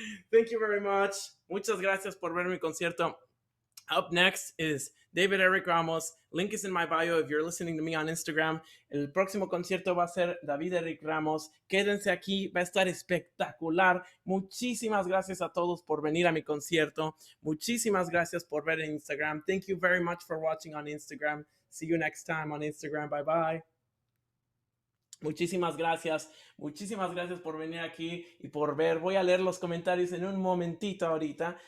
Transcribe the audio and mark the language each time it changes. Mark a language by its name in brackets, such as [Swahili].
[English] Thank you very much. [Spanish] Muchas gracias por ver mi concierto. [English] Up next is David Erick Ramos. Link is in my bio if you're listening to me on Instagram. [Spanish] El próximo concierto va a ser David Erick Ramos. Quédense aquí, va a estar espectacular. Muchísimas gracias a todos por venir a mi concierto. Muchísimas gracias por ver en Instagram. [English] Thank you very much for watching on Instagram. See you next time on Instagram. Bye bye. [Spanish] Muchísimas gracias por venir aquí y por ver. Voy a leer los comentarios en un momentito ahorita.